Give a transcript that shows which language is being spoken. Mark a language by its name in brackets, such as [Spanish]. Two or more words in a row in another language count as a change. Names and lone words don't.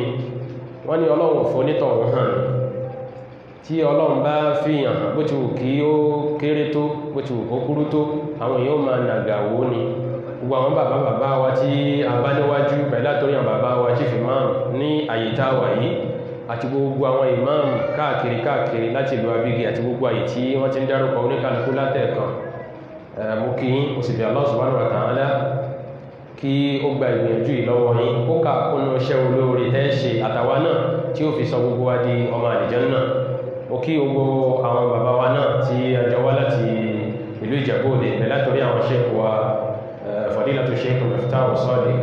[Yoruba] Wọ́n ní Ọlọ́run fò nítọ̀hún hàn ní. Tí Ọlọ́run bá fi hàn bó ti wù kí ó kéré tó, bó ti wù kó kúrú tó, àwọn èèyàn máa nàgàwó ni. Gbogbo àwọn bàbá wa tí a bá níwájú bẹ̀rẹ̀ látọ̀rí àwọn bàbá wa [English] chief imam [Yoruba] ní àyè táwà yìí, àti gbogbo àwọn imam káàkiri láti ìlú Abigi àti gbogbo àyè tí wọ́n ti ń dárúkọ oníkálukú látẹ̀ẹ̀kan. Mo kí yín, mo sì bẹ̀ Allah [Arabic] سبحانه وتعالى [Yoruba] kí ó gba ìgbìyànjú ìlọ́wọ́ yín, ó kà kúnnú iṣẹ́ olóore tẹ́ ṣe àtàwa náà tí ó fi sọ gbogbo wa di ọmọ àlìjánnà. Mo kí gbogbo àwọn bàbá wa náà tí a jọ wá láti ìlú Ìjẹ̀bú-Òde bẹ̀rẹ̀ látọ̀rí àwọn sheikh wa Fadilatu Sheikh Miftahu Sadiq.